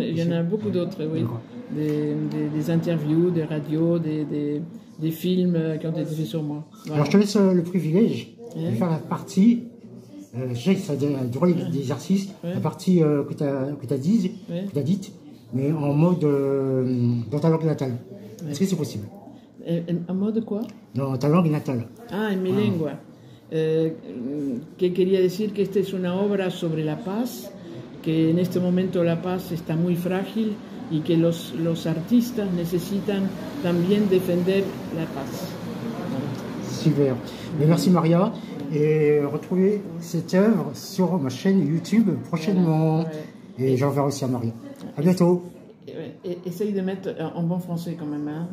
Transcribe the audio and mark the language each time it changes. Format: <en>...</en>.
<fr>Il y en a beaucoup d'autres, oui. Des interviews, des radios, des films qui ont été faits sur moi. Voilà. Alors je te laisse le privilège de faire la partie, je sais que ça a duré l'exercice, la partie que tu as dite, mais en mode dans ta langue natale. Est-ce que c'est possible? En mode quoi? Dans ta langue natale.</fr> <es>Ah, en mi lengua. Que quería decir que esta es una obra sobre la paz, que en este momento la paz está muy frágil y que los artistas necesitan también defender la paz.</es> <fr>Super. Mais merci Maria. Et retrouvez cette œuvre sur ma chaîne YouTube prochainement. Et j'enverrai aussi à Maria. À bientôt. Essaye de mettre en bon français quand même. Hein,</fr>